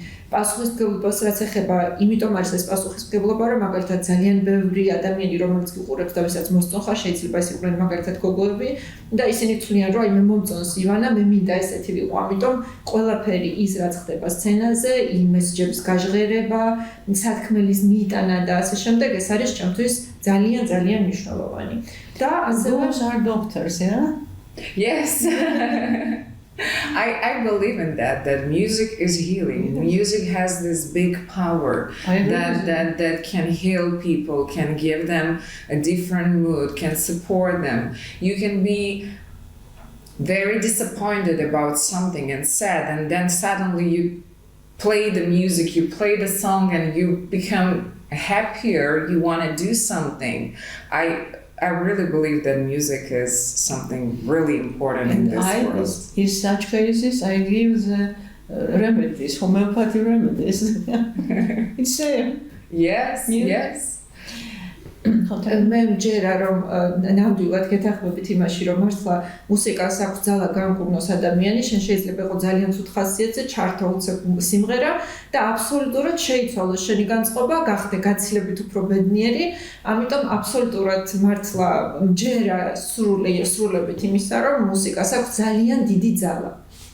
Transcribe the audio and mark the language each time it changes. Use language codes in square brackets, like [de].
[ka] პასუხისმგებლობას რაც ეხება, იმიტომ არის ეს პასუხისმგებლობა, რომ მაგალითად ძალიან ბევრი ადამიანი, რომელიც გიყურებს და ვისაც მოსწონხარ, შეიძლება ეს იყვნენ მაგალითად გოგოები და ისინი თვლიან, რომ აი მე მომწონს ივანა, მე მინდა ესეთი ვიყო, ამიტომ ყველაფერი ის რაც ხდება სცენაზე, იმ მესიჯების გაჟღერება, სათქმელის მიტანა და ასე შემდეგ, ეს არის ჩემთვის ძალიან მნიშვნელოვანი. და ასევე [en] are doctors, yeah? Yes. I believe in that music is healing. Music has this big power that can heal people, can give them a different mood, can support them. You can be very disappointed about something and sad, and then suddenly you play the music, you play the song, and you become happier, you want to do something. I really believe that music is something really important in this world. In such cases, I give the remedies, homeopathy remedies. It's safe. Yes, yes. [ka] მე მჯერა რომ ნამდვილად გეთანხმებით იმაში რომ მართლა მუსიკას აქვს ძალა განკურნოს ადამიანი, შენ შეიძლება იყო ძალიან ცუდ ხასიათზე, ჩართო უცებ სიმღერა და აბსოლუტურად შეიცვალოს შენი განწყობა, გახდე გაცილებით უფრო ბედნიერი, ამიტომ აბსოლუტურად მართლა მჯერა სრულებით იმისა, რომ მუსიკას აქვს ძალიან დიდი ძალა.